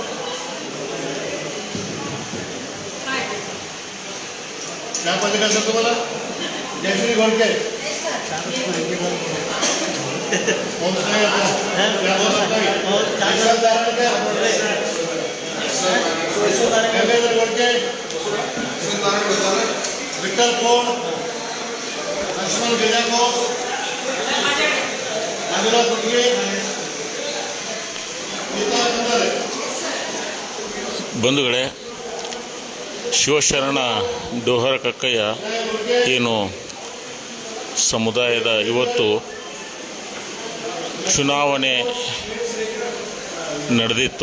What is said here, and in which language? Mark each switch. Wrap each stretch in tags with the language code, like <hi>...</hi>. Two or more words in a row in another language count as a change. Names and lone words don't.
<mr>क्या पद करता तुम्हाला जयश्री घोड़के गंगाधर घोड़के विठ्ठल पोळ लक्ष्मण गजाकोस मंजुनाथ होटगी</mr> <kn>ಬಂಧುಗಳೇ, ಶಿವಶರಣ ಡೋಹರ ಕಕ್ಕಯ್ಯ ಏನು ಸಮುದಾಯದ ಇವತ್ತು ಚುನಾವಣೆ ನಡೆದಿತ್ತು.</kn>